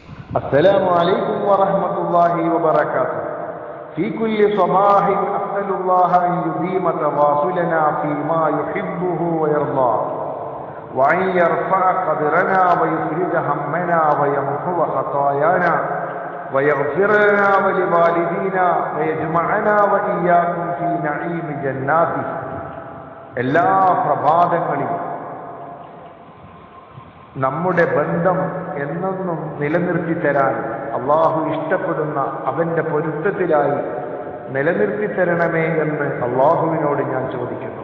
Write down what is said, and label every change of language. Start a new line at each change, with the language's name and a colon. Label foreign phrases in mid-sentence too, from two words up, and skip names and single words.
Arabic: السلام عليكم ورحمة الله وبركاته. في كل صباح أسأل الله أن يديم تواصلنا فيما يحبه ويرضاه، وأن يرفع قدرنا ويفرج همنا ويمحو خطايانا ويغفر لنا ولوالدينا ويجمعنا وإياكم في نعيم جناته.
Malayalam: എല്ലാ പ്രഭാതങ്ങളിലും നമ്മുടെ ബന്ധം എന്നെന്നും നിലനിർത്തി തരാൻ അള്ളാഹു ഇഷ്ടപ്പെടുന്ന അവന്റെ പൊരുത്തത്തിലായി നിലനിർത്തി തരണമേ എന്ന് അള്ളാഹുവിനോട് ഞാൻ ചോദിക്കുന്നു.